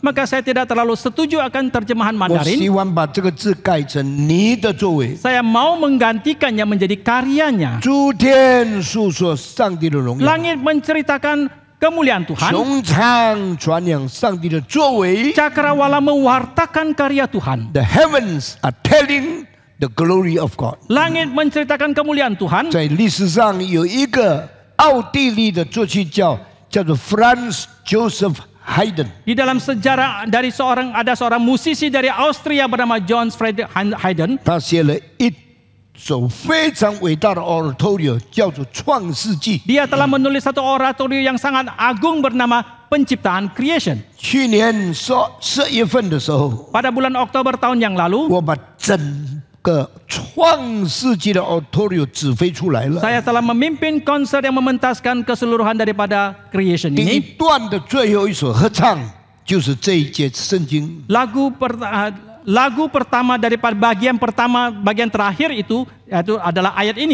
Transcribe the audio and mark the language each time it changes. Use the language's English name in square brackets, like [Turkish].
[Indonesian] maka saya tidak terlalu setuju akan terjemahan [Chinese] 我希 [Indonesian] Mandarin. [Chinese] 望把这个字改成你的作为。 [Indonesian] Saya mau menggantikannya menjadi karyanya. [Chinese] 诸天述说上帝的荣耀， [Indonesian] Langit menceritakan kemuliaan Tuhan, [Chinese] 穹苍传扬上帝的作为。 [Indonesian] cakrawala mewartakan karya Tuhan. [English] The heavens are telling the glory of God。 [Indonesian] Langit menceritakan kemuliaan Tuhan. [Chinese] 在历史上有一个奥地利的作曲家叫做 Franz Joseph Haydn。 [Indonesian] Di dalam sejarah ada seorang musisi dari Austria bernama John Friedrich Haydn. [Chinese] 他写了一首非常伟大的 oratorio， 叫做《创世纪》。 [Indonesian] Dia telah menulis satu oratorio yang sangat agung bernama Penciptaan Creation. [Chinese] 去年10月份的时候， [Indonesian] Pada bulan Oktober tahun yang lalu, [Chinese] 我把整个创世纪的 oratorio 指挥出来了。 [Indonesian] saya telah memimpin konser yang mementaskan keseluruhan daripada Creation [Chinese] 第一 [Indonesian] ini. [Chinese] 段的最后一首合唱就是这一节圣经。 [Indonesian] Lagu pertama daripada bagian terakhir itu adalah ayat ini.